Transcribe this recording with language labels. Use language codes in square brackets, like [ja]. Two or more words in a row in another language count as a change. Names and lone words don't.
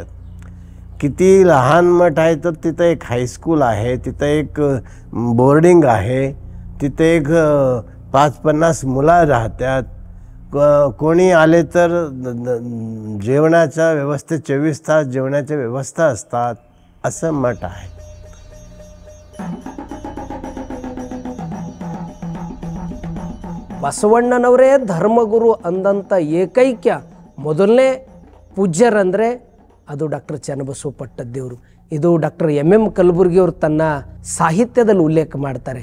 [mr] किती लहान मठ आहे तर तिथं एक हायस्कूल आहे, तिथं एक बोर्डिंग आहे, तिथे एक 5-50 मुलं राहतात. कोणी आले तर जेवणाच्या व्यवस्था 24 तास जेवणाच्या व्यवस्था असतात. असं मठ आहे. [kn] ಬಸವಣ್ಣನವರೇ ಧರ್ಮಗುರು ಅಂದಂಥ ಏಕೈಕ್ಯ ಮೊದಲನೇ ಪೂಜ್ಯರಂದರೆ ಅದು ಡಾಕ್ಟರ್ ಚನ್ನಬಸವ ಪಟ್ಟದೇವರು. ಇದು ಡಾಕ್ಟರ್ MM ಕಲಬುರ್ಗಿಯವರು ತನ್ನ ಸಾಹಿತ್ಯದಲ್ಲಿ ಉಲ್ಲೇಖ ಮಾಡ್ತಾರೆ.